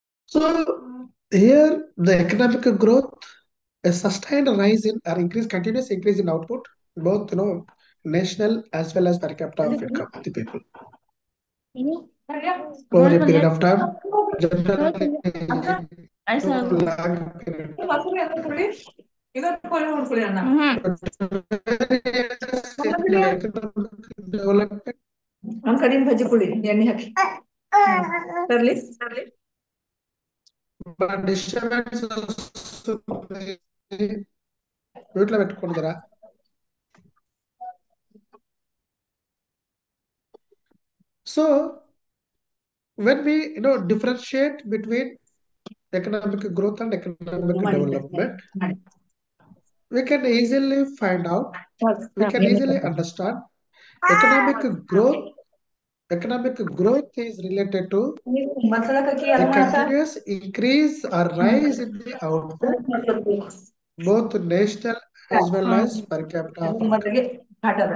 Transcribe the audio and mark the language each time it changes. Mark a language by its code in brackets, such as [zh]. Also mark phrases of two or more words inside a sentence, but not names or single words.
[en] So here the economic growth, a sustained rise in or increase, continuous increase in output, both national as well as per capita of income of the people over a period of time. Generally, long period. Development. करीन भाजी पोळी यांनी हाकी ठरलीस [te] డిస్టర్బెన్స్ వస్తుంది మ్యూట్లో పెట్టుకోండి జరా సో [en] when we differentiate between economic growth and economic development, we can easily find out, we can easily understand economic growth. Economic growth is related to the continuous increase or rise in the output, both national as well as per capita of income.